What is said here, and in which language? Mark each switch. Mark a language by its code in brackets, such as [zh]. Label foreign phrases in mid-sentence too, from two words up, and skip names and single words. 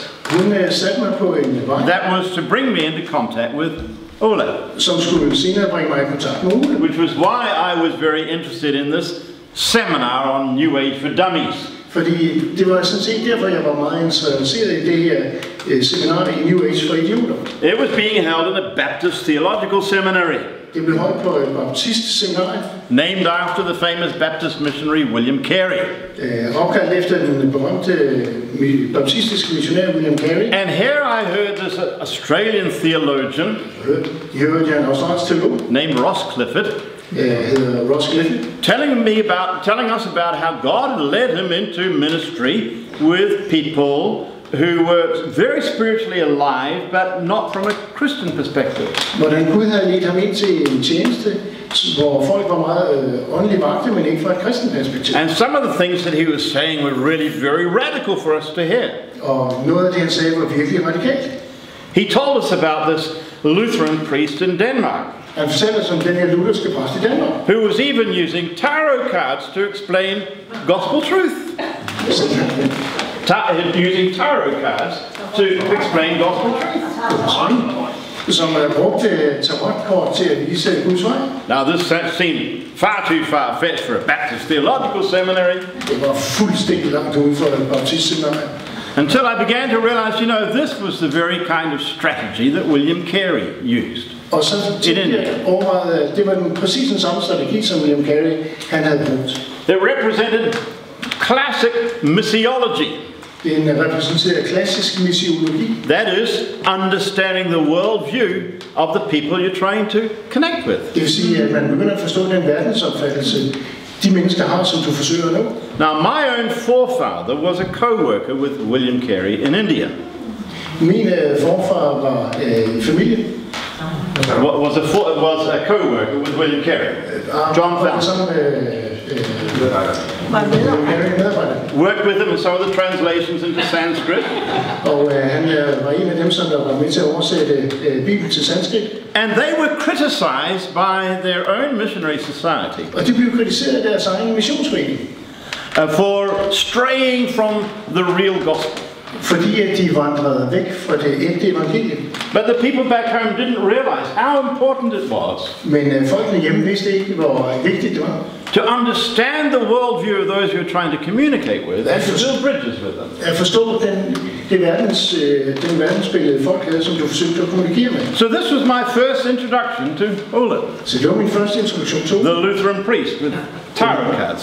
[da] Hun satte mig på en vej, [en] that was to bring me into contact with Ole, [da] som skulle senere bringe mig i kontakt med Ole. [en] which was why I was very interested in this seminar on New Age for Dummies. [da] Fordi det var sådan set derfor, jeg var meget interesseret i det her seminar i [en] New Age [da] for idioter. [en] It was being held in a Baptist theological seminary, [da] Det blev holdt på et baptist-seminar, [en] named after the famous Baptist missionary William Carey. [da] opkaldt efter den berømte baptistiske missionær William Carey. [en] And here I heard this Australian theologian [da] De hørte jeg en australsk teolog, [en] named Ross Clifford [da] hedder Ross Clifford, [en] telling us about how God had led him into ministry with people who were very spiritually alive, but not from a Christian perspective. [da] hvordan Gud havde ledt ham ind til en tjeneste, hvor folk var meget åndeligt vakte, men ikke fra et kristent perspektiv. [en] And some of the things that he was saying were really very radical for us to hear. [da] Og noget af det, han sagde, var virkelig radikalt. [en] He told us about this Lutheran priest in Denmark, [da] Han fortæller os om den her lutherske præst i Danmark, [en] who was even using tarot cards to explain gospel truth. Using tarot cards to explain gospel truth. [da] som brugte tarotkort til at vise Guds vej. [en] Now this seemed far too far-fetched for a Baptist theological seminary, [da] Det var fuldstændig langt ude for et baptistseminar. [en] until I began to realize, this was the very kind of strategy that William Carey used. [da] Og så tænkte jeg over, at det var præcis den samme strategi, som William Carey han havde brugt. [en] It represented classic missiology. [da] Den repræsenterer klassisk missiologi. [en] That is, understanding the worldview of the people you're trying to connect with. [da] Det vil sige, at man begynder at forstå den verdensopfattelse, de mennesker har, som du forsøger at nå. [en] Now, my own forefather was a co-worker with William Carey in India. [da] Min forfar var i familie. [en] Was a co-worker with William Carey. John Fountain. Worked with him in some of the translations into Sanskrit. [da] Og han var en af dem, som der var med til at oversætte Bibelen til sanskrit. [en] And they were criticized by their own missionary society [da] Og de blev kritiseret af deres egen missionsforening, [en] for straying from the real gospel. [da] fordi at de vandrede væk fra det ægte evangelium. [en] But the people back home didn't realize how important it was [da] Men folkene hjemme vidste ikke, hvor vigtigt det var. [en] to understand the worldview of those you're trying to communicate with and to build bridges with them. [da] At forstå den verdensbillede folk havde, som du forsøgte at kommunikere med. [en] So this was my first introduction to Ole, [da] Så det var min første introduktion til [en] the Lutheran priest with tarot cards.